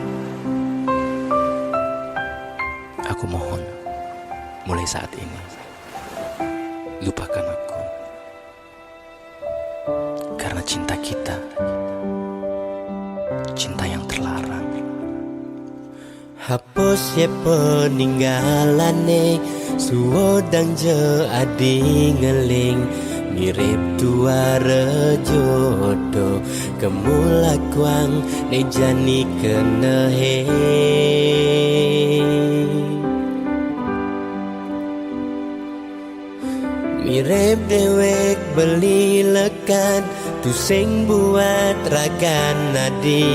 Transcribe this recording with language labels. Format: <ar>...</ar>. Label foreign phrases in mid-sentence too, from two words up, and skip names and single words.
<id>Aku mohon, mulai saat ini, lupakan aku. Karena cinta kita, cinta yang terlarang.</id> <ban>Hapus ye peninggalane, suodang je adi ngeling. Mirip tuara jodoh, kemulakwang ne jani kenehe. Mirip dewek beli lekat, tu sing buat ragan nadi.</ban>